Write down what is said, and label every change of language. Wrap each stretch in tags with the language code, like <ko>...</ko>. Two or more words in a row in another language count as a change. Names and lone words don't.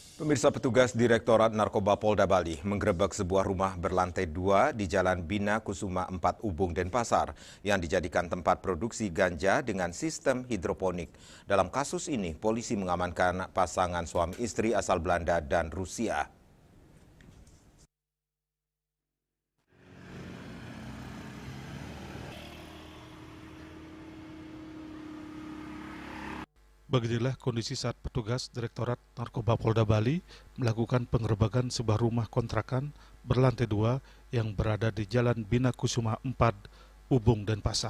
<id>Pemirsa, petugas Direktorat Narkoba Polda Bali menggerebek sebuah rumah berlantai 2 di Jalan Bina Kusuma 4 Ubung, Denpasar yang dijadikan tempat produksi ganja dengan sistem hidroponik. Dalam kasus ini, polisi mengamankan pasangan suami istri asal Belanda dan Rusia. Beginilah kondisi saat petugas Direktorat Narkoba Polda Bali melakukan penggerebekan sebuah rumah kontrakan berlantai 2 yang berada di Jalan Bina Kusuma 4, Ubung, Denpasar.</id>